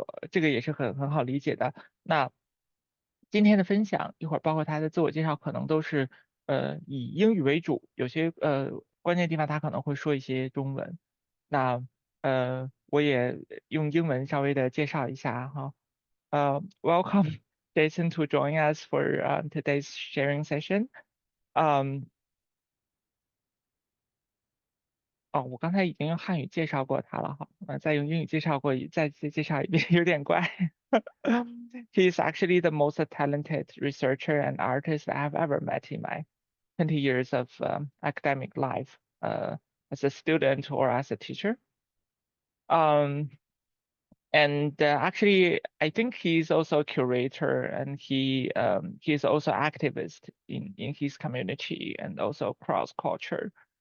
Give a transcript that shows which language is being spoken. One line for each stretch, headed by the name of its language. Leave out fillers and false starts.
Chinese: 这个也是很好理解的。那今天的分享一会儿包括他的自我介绍，可能都是以英语为主，有些关键地方他可能会说一些中文。那我也用英文稍微的介绍一下哈。
English: Welcome Jason to join us for today's sharing session.
Chinese: Um, 哦，我刚才已经用汉语介绍过他了哈，再用英语介绍过再介绍一遍有点怪。
English: He is actually the most talented researcher and artist I have ever met in my 20 years of academic life, as a student or as a teacher. Um, and actually, I think he's also a curator, and he is also activist in his community and also cross culture.